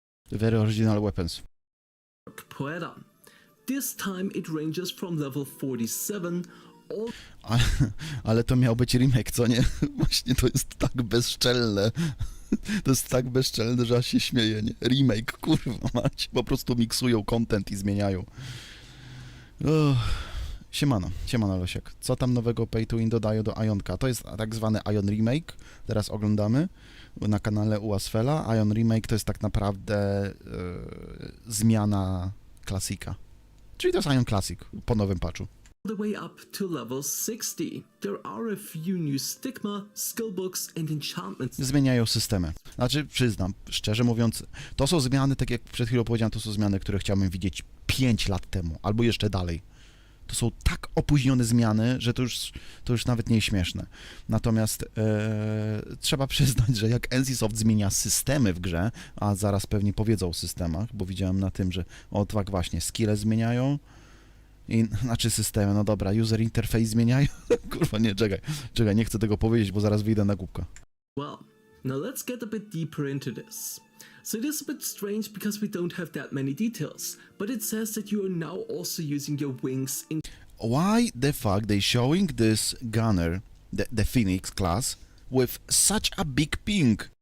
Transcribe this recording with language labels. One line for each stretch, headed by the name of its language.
English: Very original weapons.
Polish: Poeta.
English: This time it ranges from level 47 all
Polish: Ale to miał być remake, co nie? Właśnie to jest tak bezczelne. To jest tak bezczelne, że aż się śmieję, nie? Remake, kurwa mać. Po prostu miksują content i zmieniają. Siemano Losiek. Co tam nowego Pay to Win dodają do Aionka? To jest tak zwany Aion Remake. Teraz oglądamy na kanale u Asfela. Aion Remake to jest tak naprawdę zmiana klasika. Czyli to jest Aion Classic po nowym patchu.
English: the way up to level 60. There are a few new stigma, skillbooks and enchantments.
Polish: Zmieniają systemy. Znaczy, przyznam, szczerze mówiąc, to są zmiany, tak jak przed chwilą powiedziałem, to są zmiany, które chciałbym widzieć 5 lat temu, albo jeszcze dalej. To są tak opóźnione zmiany, że to już nawet nie jest śmieszne. Natomiast trzeba przyznać, że jak NCSoft zmienia systemy w grze, a zaraz pewnie powiedzą o systemach, bo widziałem na tym, że tak właśnie, skille zmieniają, znaczy systemy, no dobra, user interface zmieniają. Kurwa, nie, czekaj, nie chcę tego powiedzieć, bo zaraz wyjdę na głupka.
English: Well, now let's get a bit deeper into this. So it is a bit strange because we don't have that many details, but it says that you are now also using your wings in... Why the fuck they showing this gunner, the Phoenix class, with such a big ping?